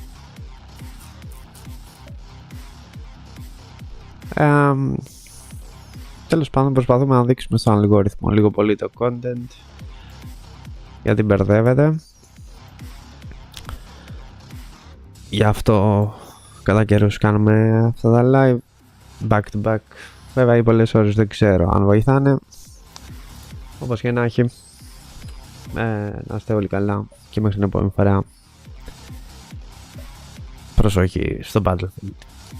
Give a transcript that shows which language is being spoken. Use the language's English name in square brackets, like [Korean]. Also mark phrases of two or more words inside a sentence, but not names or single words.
[Greek] Τέλος πάντων, προσπαθούμε να δείξουμε στον αλγόριθμο λίγο πολύ το content, γιατί μπερδεύεται. Γι' αυτό κατά καιρούς κάνουμε αυτά τα live. [English] back to back. [Greek] Βέβαια οι πολλές ώρες δεν ξέρω αν βοηθάνε. Όπως και να έχει, να είστε όλοι καλά και μέχρι την επόμενη φορά. Προσοχή στο Battlefield.